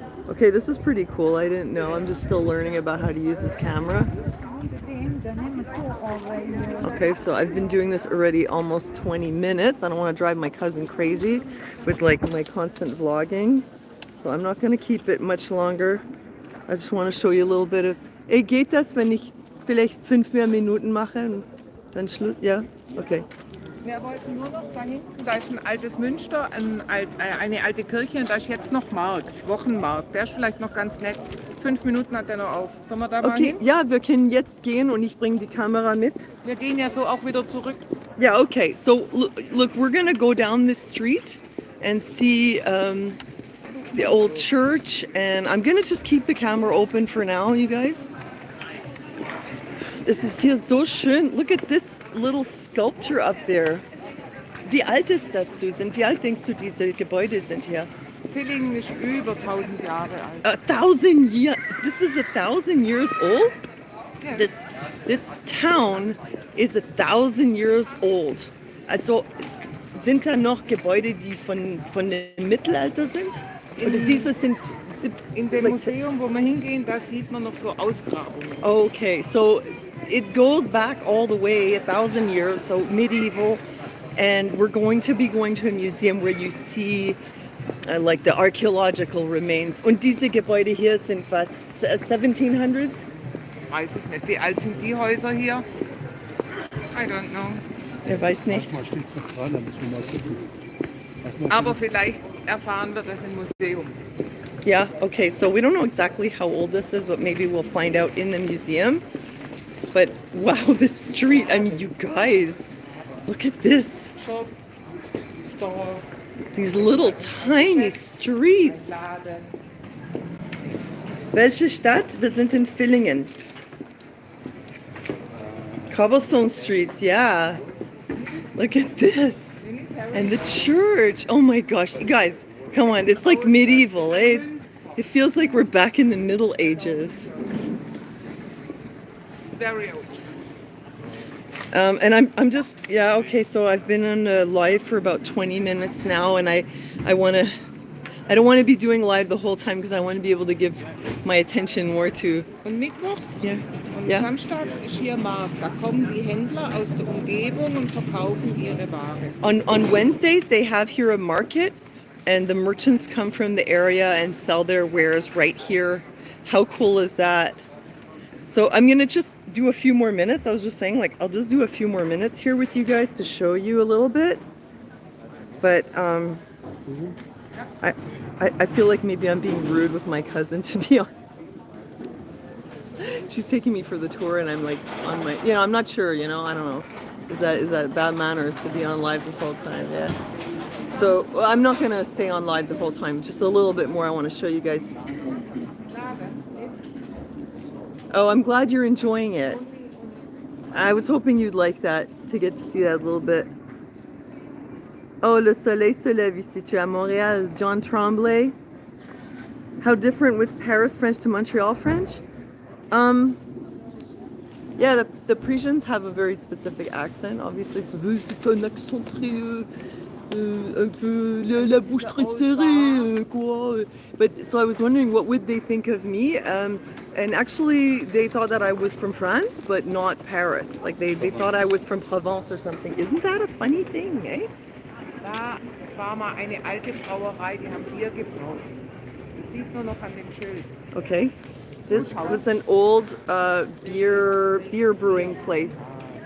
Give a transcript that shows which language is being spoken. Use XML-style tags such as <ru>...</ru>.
<en>Okay, this is pretty cool. I didn't know. I'm just still learning about how to use this camera. Okay, so I've been doing this already almost 20 minutes. I don't want to drive my cousin crazy with like my constant vlogging. So I'm not gonna keep it much longer. I just want to show you a little bit of...</en> <de>Ey, geht das, wenn ich vielleicht 5 mehr Minuten mache und dann Schluss? Ja? Okay. Wir wollten nur noch da hinten, da ist ein altes Münster, eine alte Kirche und da ist jetzt noch Markt, Wochenmarkt. Der ist vielleicht noch ganz nett. 5 Minuten hat der noch auf. Sollen wir da mal hin? Ja, wir können jetzt gehen und ich bringe die Kamera mit. Wir gehen ja so auch wieder zurück.</de> <en>Yeah, okay. So look, we're gonna go down this street and see the old church, and I'm gonna just keep the camera open for now, you guys.</en> <de>Es ist hier so schön.</de> <en>Look at this little sculpture up there.</en> <de>Wie alt ist das, Susan? Wie alt denkst du, diese Gebäude sind hier? Villingen ist über 1000 Jahre alt.</de> <en>1,000 years. This is 1,000 years old?</en> <de>Ja.</de> <en>This town is 1,000 years old.</en> <de>Also sind da noch Gebäude, die von dem Mittelalter sind? Oder diese sind In dem</de> <en>like,</en> <de>Museum, wo wir hingehen, da sieht man noch so Ausgrabungen.</de> <en>okay, so it goes back all the way 1,000 years, so medieval, and we're going to be going to a museum where you see like the archaeological remains.</en> <de>Und diese Gebäude hier sind was, 1700s? Weiß ich nicht, wie alt sind die Häuser hier?</de> <en>I don't know.</en> <de>Er weiß nicht. Manchmal steht es noch dran, da müssen wir mal gucken. Aber vielleicht erfahren wir das im Museum.</de> <en>Yeah, okay, so we don't know exactly how old this is, but maybe we'll find out in the museum. But wow, this street, I mean, you guys, look at this. Shop, Store, These little tiny streets.</en> <de>Laden. Welche Stadt? Wir sind in Villingen.</de> <en>Cobblestone streets, yeah. Look at this. And the church. Oh my gosh, you guys, come on, it's like medieval, eh? It feels like we're back in the Middle Ages. Very old. And I'm just, yeah, okay, so I've been on live for about 20 minutes now, and I don't want to be doing live the whole time because I want to be able to give my attention more to,</en> <de>Und mittwochs</de> <en>yeah,</en> <de>und</de> <en>yeah.</en> <de>samstags ist hier Markt. Da kommen die Händler aus der Umgebung und verkaufen ihre Ware.</de> <en>On Wednesdays, they have here a market, and the merchants come from the area and sell their wares right here. How cool is that? So I'm gonna just do a few more minutes. I was just saying, like, I'll just do a few more minutes here with you guys to show you a little bit. But I feel like maybe I'm being rude with my cousin, to be honest. She's taking me for the tour, and I'm like on my, I'm not sure, I don't know. Is that bad manners to be on live this whole time? Yeah. So I'm not gonna stay on live the whole time. Just a little bit more. I want to show you guys. Oh, I'm glad you're enjoying it. I was hoping you'd like that, to get to see that a little bit.</en> <fr>Oh, le soleil se lève ici. Tu es à Montréal. John Tremblay.</fr> <en>How different was Paris French to Montreal French? Yeah, the Parisians have a very specific accent. Obviously, it's</en> <fr>un accent très, un peu la bouche très serrée, quoi.</fr> <en>But so I was wondering, what would they think of me? And actually, they thought that I was from France, but not Paris. Like they thought I was from Provence or something. Isn't that a funny thing, eh?</en> <de>Da war mal eine alte Brauerei, die haben Bier gebraut. Das sieht man noch an dem Schild.</de> <en>Okay. This was an old beer brewing place.</en>